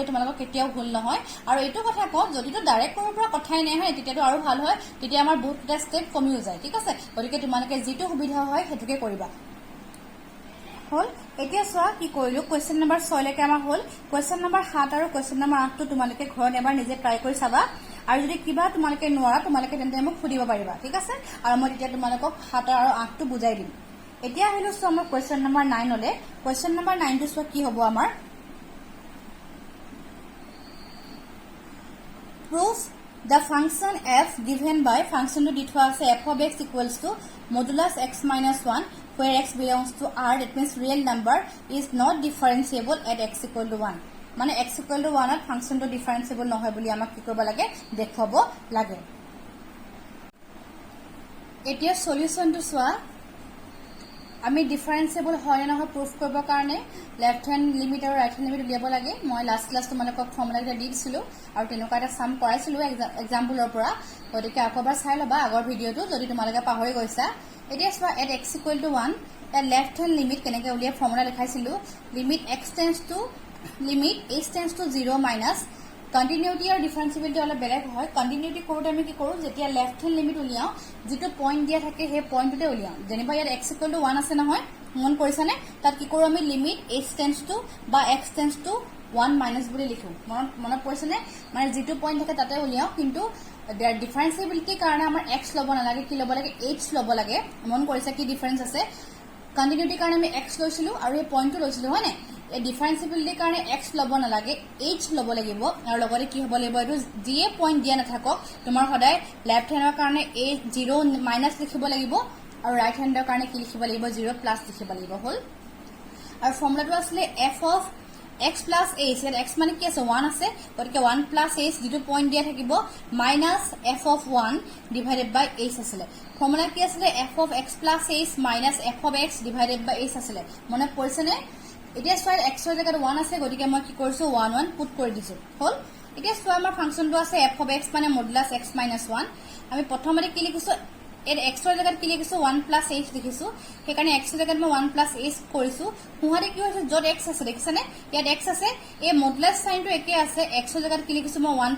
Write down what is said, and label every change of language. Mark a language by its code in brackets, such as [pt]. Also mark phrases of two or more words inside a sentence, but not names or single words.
[as] তোমালোকক কেতিয়াও ভুল নহয় আৰু এটো কথা কও যদি তো ডাইৰেক্ট কৰিব পৰা কথাই নাই হয় তেতিয়াটো আৰু ভাল হয় তেতিয়া আমাৰ বহুতটা স্টেপ কমিও যায় ঠিক আছে গতিকে তোমালোকে যেটো সুবিধা হয় হেতুকে কৰিবা হল এতিয়া সোৱা কি কৰিলো [en] question number 6 [as] লৈকে আমাৰ হল [en] question number 7 [as] আৰু [en] question number 8 [as] টো তোমালোকে ঘৰত এবাৰ নিজে ট্ৰাই কৰি চাবা আৰু যদি কিবা তোমালোকে নোৱাৰা তোমালোকে তেন্তে মোক সুধিব পাৰিবা ঠিক আছে আৰু মই তেতিয়া তোমালোকক 7 আৰু 8 টো বুজাই দিম এতিয়া আহিলো সো আমাৰ [en] question number 9 [as] লে [en] question number 9 [as] টো সোৱা কি হ'ব আমাৰ [en] prove the function f given by function to [as] দিয়া আছে [en] f of x equals to modulus x minus 1 where x belongs to r that means real number is not differentiable at x equal to 1 মানে x equal to 1 at function to differentiable [as] নহয় বুলি আমাক কি কৰিব লাগে দেখাব লাগে এতিয়া সলিউশন টু সোৱা আমি ডিফাৰেন্সিয়েবল হয় না নহয় প্ৰুফ কৰিব কাৰণে [en] left hand limit [as] আৰু [en] right hand limit [as] উলিয়াব লাগে মই [en] last class [as] তোমালোকক ফৰ্মুলা এটা দিছিলো আৰু তেনেকুৱা এটা সাম কৰাইছিলো এক্সাম্পলৰ পৰা গতিকে আকবাৰ চাই লবা আগৰ ভিডিওটো যদি তোমালোকে পাহৰি গৈছা এতিয়া সোৱা [en] at x equal to 1 [as] এ [en] left hand limit [as] কেনেকৈ উলিয়াই ফৰ্মুলা লিখাইছিলো [en] limit x tends to limit h tends to 0 minus continuity [as] আৰু ডিফাৰেন্সিবিলিটি অলপ বেলেগ হয় কন্টিনিউটি কৰোতে আমি কি কৰো যেতিয়া [en] left hand limit [as] উলিয়াও যেটো পইণ্ট দিয়া থাকে হে পইণ্টতে উলিয়াও যেনিবা ইয়াত [en] x equal to 1 [as] আছে নহয় মন কৰিছানে তাত কি কৰো আমি [en] limit h tends to [as] বা [en] x tends to 1 minus [as] বুলি লিখো মনত পৰিছানে মানে যেটো পইণ্ট থাকে তাতে উলিয়াও কিন্তু ডিফাৰেন্সিবিলিটি কাৰণে আমাৰ x লব নালাগে কি লব লাগে h লব লাগে মন কৰিছা কি ডিফাৰেন্স আছে কন্টিনিউটি কাৰণে আমি x লৈছিলো আৰু এই পইণ্টটো লৈছিলো হয় নে এই ডিফাৰেন্সিবিলিটি কাৰণে x লব নালাগে h লব লাগিব আৰু লগতে কি হ'ব লাগিব এটো যিয়ে পইণ্ট দিয়া নাথাকক তোমাৰ সদায় [en] left handৰ [as] কাৰণে a 0 মাইনাস লিখিব লাগিব আৰু [en] right handৰ [as] কাৰণে কি লিখিব লাগিব 0 প্লাস লিখিব লাগিব হল আৰু ফৰ্মুলাটো আছিল [en] f of x plus h [as] ইয়াত x মানে কি আছে 1 আছে গতিকে [en] 1 plus h [as] যেটো পইণ্ট দিয়া থাকিব [en] minus f of 1 divided by h [as] আছিল ফৰ্মুলা কি আছিল [en] f of x plus h minus f of x divided by h [as] আছিল মনে পৰিছেনে এতিয়া সোৱা x ৰ জায়গাত 1 আছে গতিকে মই কি কৰিছো 1 1 পুট কৰি দিছো হল এতিয়া সোৱা আমাৰ ফাংচনটো আছে [en] f of x [as] মানে [en] modulus x minus 1 [as] আমি প্ৰথমতে কি লিখিছো এর x ৰ জায়গাত কি লিখিছো [en] 1 plus h [as] লিখিছো হেকাৰণে x ৰ জায়গাত মই [en] 1 plus h [as] কৰিছো হুহাৰে কি হৈছে যত x আছে দেখিছানে ইয়াত x আছে এই [en] modulus signটো [as] একে আছে x ৰ জায়গাত কি লিখিছো মই 1